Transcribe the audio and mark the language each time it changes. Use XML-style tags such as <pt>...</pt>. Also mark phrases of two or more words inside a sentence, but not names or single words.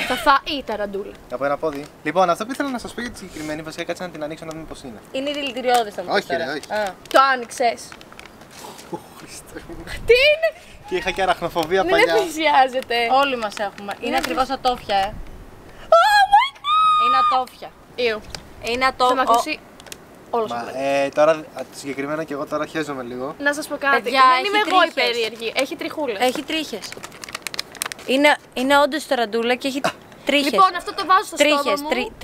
<el>Θα φάει η ταραντούλα. Από ένα πόδι. Λοιπόν, αυτό που ήθελα να σας πω για τη συγκεκριμένη, βασικά κάτσε να την ανοίξω να δούμε πώς είναι. Είναι δηλητηριώδης θα μου Όχι, πεις τώρα. ρε, όχι. Α. Το άνοιξες. Τι είναι. Και είχα και αραχνοφοβία Μην παλιά. πλησιάζετε. Όλοι μας έχουμε. Είναι ακριβώς ατόφια,</el> <en>Oh my god.</en> <el>Είναι ατόφια. Ιου. Είναι Θα ατόφια. με ακούσει όλος ο Μα, πλανήτης. τώρα συγκεκριμένα και εγώ τώρα χαίζομαι λίγο. Να σας πω κάτι. Παιδιά, Δεν έχει είμαι εγώ η τρίχες. περίεργη. Έχει τριχούλες. Έχει τρίχες. Είναι όντως ταραντούλα και έχει τρίχες. Λοιπόν, αυτό το βάζω στο Τρίχες, στόμα μου.</el>